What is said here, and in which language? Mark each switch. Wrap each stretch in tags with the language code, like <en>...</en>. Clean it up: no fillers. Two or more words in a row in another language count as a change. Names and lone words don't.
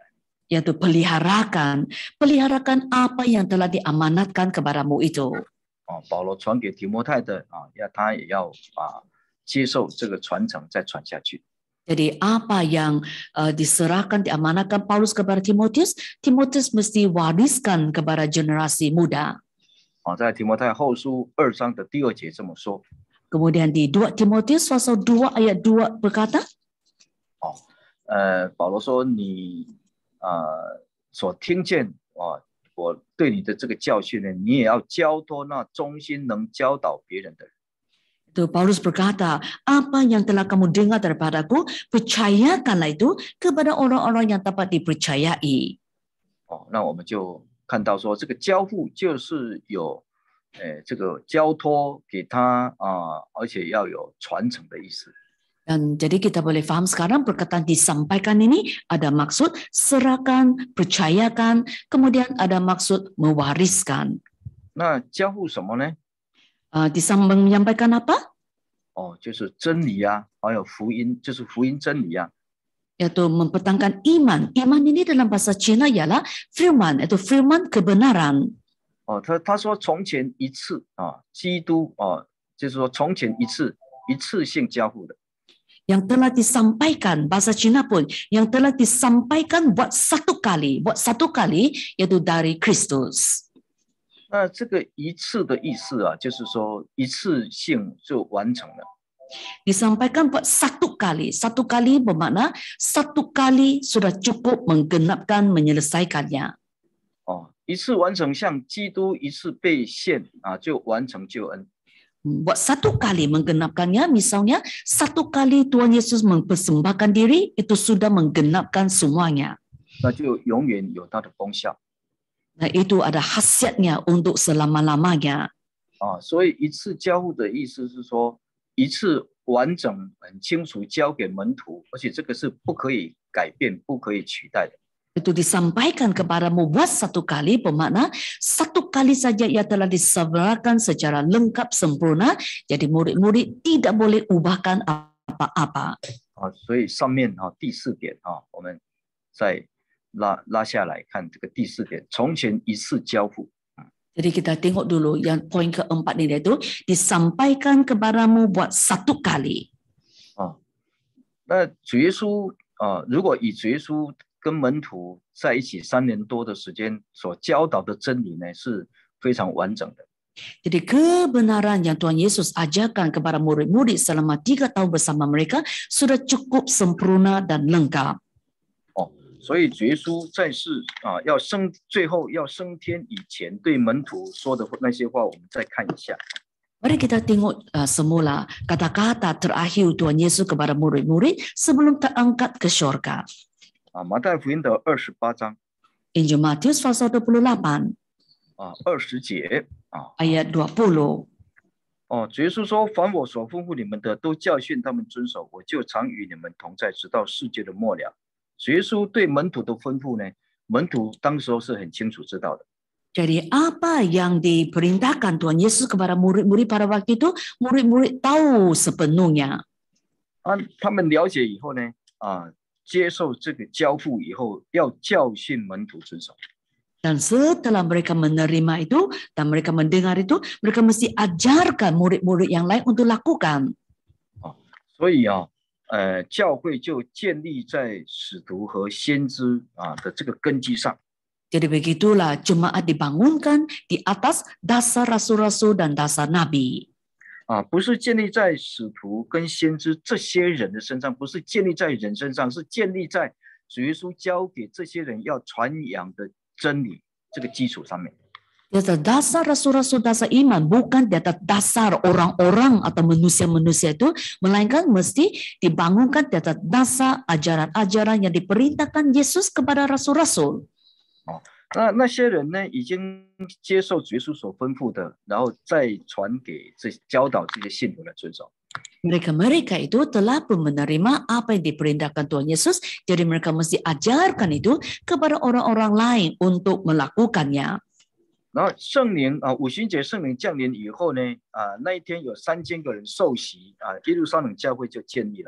<ms>Yaitu peliharakan apa yang telah diamanatkan kepadamu itu.</ms> <zh>保罗传给提摩太的他也要接受这个传承，再传下去。</zh> <ms>Jadi apa yang diserahkan, diamanatkan Paulus kepada Timotius, Timotius mesti wariskan kepada generasi muda.</ms> <zh>在提摩太后书2章的第2节这么说。</zh> <ms>Kemudian di 2 Timotius pasal 2 ayat 2 berkata,</ms> <zh>保罗说你所听见我对你的这个教训呢，你也要交托那忠心能教导别人的人。</zh> <ms>Itu Paulus berkata, apa yang telah kamu dengar daripadaku, percayakanlah itu kepada orang-orang yang dapat dipercayai.</ms> <zh>那我们就看到说，这个交付就是有这个交托给他而且要有传承的意思。</zh> <ms>Dan jadi kita boleh faham sekarang perkataan disampaikan ini ada maksud serahkan, percayakan, kemudian ada maksud mewariskan.</ms> <zh>那交付什么呢？</zh> <ms>menyampaikan apa?</ms> <zh>就是真理还有福音，就是福音真理</zh> <ms>Yaitu mempertahankan iman. Iman ini dalam bahasa Cina ialah firman, yaitu firman kebenaran.</ms> <zh>他说从前一次基督就是说从前一次性交付的。</zh> <ms>Yang telah disampaikan, bahasa Cina pun, yang telah disampaikan buat satu kali yaitu dari Kristus.</ms> <zh>那这个一次的意思就是说一次性就完成了。</zh> <ms>Disampaikan buat satu kali bermakna satu kali sudah cukup menggenapkan, menyelesaikannya.</ms> <zh>一次完成，像基督一次被献就完成救恩。</zh> <ms>Buat satu kali menggenapkannya, misalnya satu kali Tuhan Yesus mempersembahkan diri, itu sudah menggenapkan semuanya.</ms> <zh>那就永远有它的功效。</zh> <ms>Nah, itu ada khasiatnya untuk selama-lamanya.</ms> <zh>所以一次交付的意思是说，一次完整、很清楚交给门徒，而且这个是不可以改变、不可以取代的。</zh> <ms>Itu disampaikan kepadamu buat satu kali, bermakna satu kali saja ia telah diserahkan secara lengkap sempurna, jadi murid-murid tidak boleh ubahkan apa-apa.</ms> <zh>所以上面第4点我们再拉下来看这个第4点，从前一次交付。</zh> <ms>Jadi kita tengok dulu yang poin keempat ini itu disampaikan kepadamu buat satu kali.</ms> <zh>那主耶稣如果以主耶稣跟门徒在一起3年多的时间所教导的真理呢，是非常完整的。</zh> <ms>Jadi kebenaran yang Tuhan Yesus ajarkan kepada murid-murid selama 3 tahun bersama mereka sudah cukup sempurna dan lengkap.</ms> <zh>所以主耶稣在世最后要升天以前对门徒说的那些话，我们再看一下。</zh> <ms>Mari kita tengok semula kata-kata terakhir Tuhan Yesus kepada murid-murid sebelum terangkat ke syurga.</ms> <zh>马太福音的28章</zh> <ms>Injil Matius pasal 28</ms> <zh>20 节</zh> <ms>ayat 20.</ms> <zh>主耶稣说：“凡我所吩咐你们的，都教训他们遵守，我就常与你们同在，直到世界的末了。” 主耶稣对门徒的吩咐呢，门徒当时候是很清楚知道的。</zh> <ms>Jadi apa yang diperintahkan Tuhan Yesus kepada murid-murid pada waktu itu, murid-murid tahu sepenuhnya.</ms> <zh>他们了解以后呢，接受这个交付以后，要教训门徒遵守。</zh> <ms>Dan setelah mereka menerima itu dan mereka mendengar itu, mereka mesti ajarkan murid-murid yang lain untuk lakukan.</ms> <zh>所以教会就建立在使徒和先知的这个根基上。</zh> <ms>Jadi begitulah jemaat dibangunkan di atas dasar rasul-rasul dan dasar nabi.</ms> <zh>不是建立在使徒跟先知这些人的身上，不是建立在人身上，是建立在主耶稣教给这些人要传扬的真理这个基础上面。</zh> <ms>Di atas dasar rasul-rasul, dasar iman, bukan di atas dasar orang-orang atau manusia-manusia itu, melainkan mesti dibangunkan di atas dasar ajaran-ajaran yang diperintahkan Yesus kepada rasul-rasul.</ms> <zh>那些人呢，已经接受主耶稣所吩咐的，然后再传给教导这些信徒来遵守。</zh> <ms>Mereka itu telah pun menerima apa yang diperintahkan Tuhan Yesus, jadi mereka mesti ajarkan itu kepada orang-orang lain untuk melakukannya.</ms> <zh>然后圣灵五旬节圣灵降临以后呢，那一天有3000个人受洗耶路撒冷教会就建立了。</zh>